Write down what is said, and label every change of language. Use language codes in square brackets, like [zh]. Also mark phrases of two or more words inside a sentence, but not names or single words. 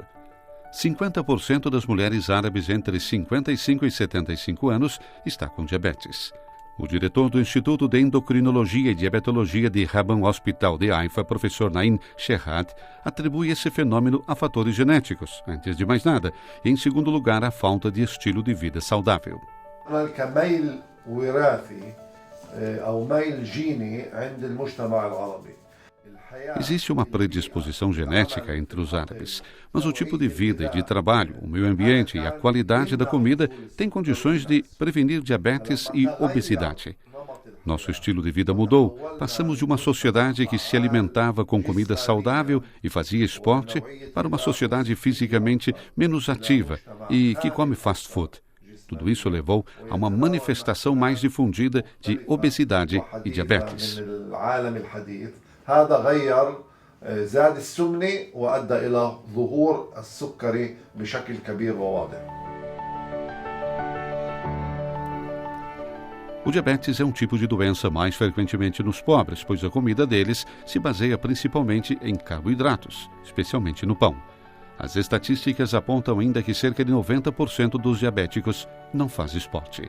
[pt] 50% das mulheres árabes entre 55 e 75 anos está com diabetes. O diretor do Instituto de Endocrinologia e Diabetologia de Rabban Hospital de Haifa, professor Naim Sherhat, atribui esse fenômeno a fatores genéticos, antes de mais nada, e em segundo lugar, a falta de estilo de vida saudável. [ar] كميل وراثي أو ميل جيني عند المجتمع العربي. [pt] Existe uma predisposição genética entre os árabes, mas o tipo de vida e de trabalho, o meio ambiente e a qualidade da comida têm condições de prevenir diabetes e obesidade. Nosso estilo de vida mudou. Passamos de uma sociedade que se alimentava com comida saudável e fazia esporte para uma sociedade fisicamente menos ativa e que come [en] fast food. [pt] Tudo isso levou a uma manifestação mais difundida de obesidade e diabetes. [ar] هذا غير زاد السمنة وأدى إلى ظهور السكري بشكل كبير وواضح. [pt] O diabetes é um tipo de doença mais frequentemente nos pobres, pois a comida deles se baseia principalmente em carboidratos, especialmente no pão. As estatísticas apontam ainda que cerca de 90% dos diabéticos não faz esporte.